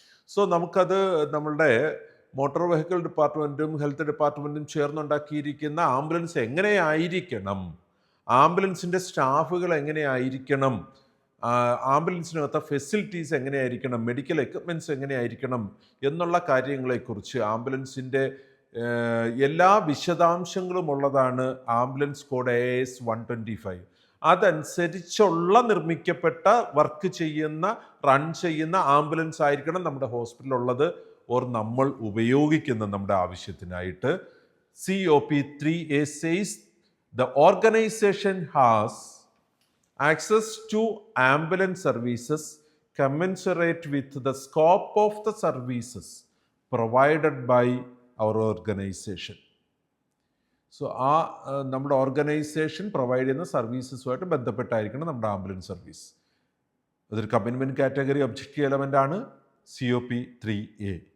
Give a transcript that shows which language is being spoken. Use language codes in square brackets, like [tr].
[ml] So നമുക്കത് നമ്മളുടെ motor vehicle ഡിപ്പാർട്ട്മെൻറ്റും health ഡിപ്പാർട്ട്മെൻറ്റും ചേർന്നുണ്ടാക്കിയിരിക്കുന്ന ambulance എങ്ങനെയായിരിക്കണം, ആംബുലൻസിൻ്റെ സ്റ്റാഫുകൾ എങ്ങനെയായിരിക്കണം, ആംബുലൻസിനകത്തെ ഫെസിലിറ്റീസ് എങ്ങനെയായിരിക്കണം, മെഡിക്കൽ എക്യുപ്മെൻറ്റ്സ് എങ്ങനെയായിരിക്കണം എന്നുള്ള കാര്യങ്ങളെക്കുറിച്ച് ആംബുലൻസിൻ്റെ എല്ലാ വിശദാംശങ്ങളും ഉള്ളതാണ് ആംബുലൻസ് കോഡ് AS 125. അതനുസരിച്ചുള്ള നിർമ്മിക്കപ്പെട്ട വർക്ക് ചെയ്യുന്ന റൺ ചെയ്യുന്ന ആംബുലൻസ് ആയിരിക്കണം നമ്മുടെ ഹോസ്പിറ്റലിലുള്ളത് ഓർ നമ്മൾ ഉപയോഗിക്കുന്ന നമ്മുടെ ആവശ്യത്തിനായിട്ട്. [en] COP 3A says the organization has access to ambulance services commensurate with the scope of the services provided by our organization. [ml] So ആ നമ്മുടെ ഓർഗനൈസേഷൻ പ്രൊവൈഡ് ചെയ്യുന്ന സർവീസസുമായിട്ട് ബന്ധപ്പെട്ടായിരിക്കണം നമ്മുടെ ആംബുലൻസ് സർവീസ്. അതൊരു കമ്മിറ്റ്മെൻറ്റ് കാറ്റഗറി ഒബ്ജക്റ്റീവ് എലമെൻ്റ് ആണ് COP 3A.